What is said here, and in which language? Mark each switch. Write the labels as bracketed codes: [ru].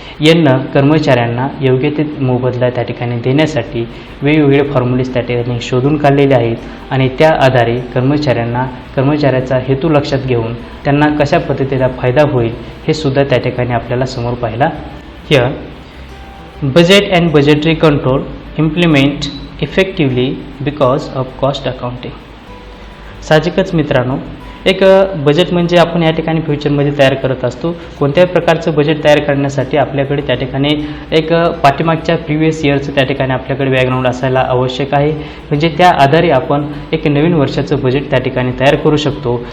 [mr] यांना कर्मचाऱ्यांना योग्य ते मोबदला त्या ठिकाणी देण्यासाठी वेगवेगळे फॉर्म्युलेज त्या ठिकाणी शोधून काढलेले आहेत. आणि त्या आधारे कर्मचाऱ्याचा हेतू लक्षात घेऊन त्यांना कशा पद्धतीचा फायदा होईल हे सुद्धा त्या ठिकाणी आपल्याला समोर पाहायला. [en] Here budget and budgetary control implement effectively because of cost accounting. [mr] साहजिकच मित्रांनो, एक बजेट म्हणजे आपण या ठिकाणी फ्युचरमध्ये तयार करत असतो. कोणत्याही प्रकारचं बजेट तयार करण्यासाठी आपल्याकडे त्या ठिकाणी एक पाठीमागच्या प्रिव्हियस इयरचं त्या ठिकाणी आपल्याकडे बॅकग्राऊंड असायला आवश्यक आहे. म्हणजे त्या आधारे आपण एक नवीन वर्षाचं बजेट त्या ठिकाणी तयार करू शकतो.